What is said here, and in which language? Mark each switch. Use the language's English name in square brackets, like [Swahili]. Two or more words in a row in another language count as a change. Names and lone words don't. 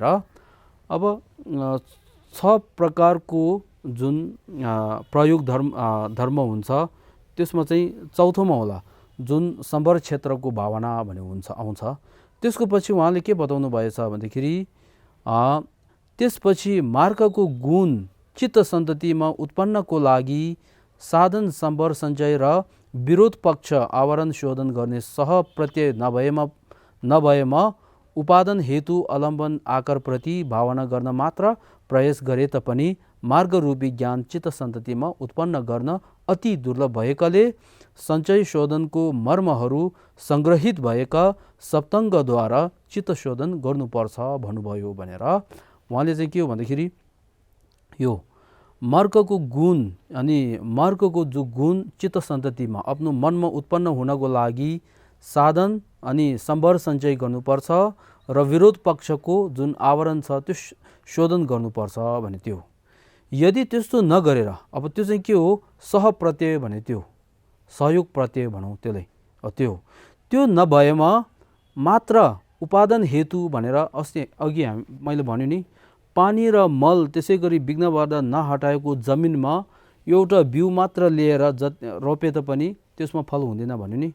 [Nepali] अब 6 प्रकारको जुन प्रयोग धर्म हुन्छ त्यसमा चाहिँ चौथोमा होला जुन सम्बर क्षेत्रको भावना भन्ने आउँछ। त्यसको पछि उहाँले के बताउनु भएछ भन्दाखेरि त्यसपछि मार्गको गुण चित्त सन्ततिमा उत्पन्नको लागि साधन सम्बर सञ्चय र विरोध पक्ष आवरण शोधन गर्ने सह प्रत्यय नभएमा उपादान हेतु अवलम्बन आकार प्रति भावना गर्न मात्र प्रयास गरे तापनि मार्गरूपी ज्ञान चित्त सन्ततिमा उत्पन्न गर्न अति दुर्लभ भएकाले सञ्चय शोधनको मर्महरू सङ्ग्रहित भएका सप्तङ्गद्वारा चित्त शोधन गर्नुपर्छ भन्नुभयो भनेर। उहाँले चाहिँ के हो भन्दाखेरि यो मार्गको गुण अनि मार्गको जो गुण चित्त सन्ततिमा आफ्नो मनमा उत्पन्न हुनको लागि साधन अनि सम्बर सञ्चय गर्नुपर्छ र विरोध पक्षको जुन आवरण छ त्यो शोधन गर्नुपर्छ भने त्यो। यदि त्यस्तो नगरेर अब त्यो चाहिँ के हो, सह प्रत्यय भने त्यो सहयोग प्रत्यय भनौँ त्यसलाई, त्यो नभएमा मात्र उपादान हेतु भनेर अघि मैले भन्यो नि, पानी र मल त्यसै गरी विघ्न बाधा नहटाएको जमिनमा एउटा बिउ मात्र लिएर रोपे तापनि त्यसमा फल हुँदैन भन्यो नि।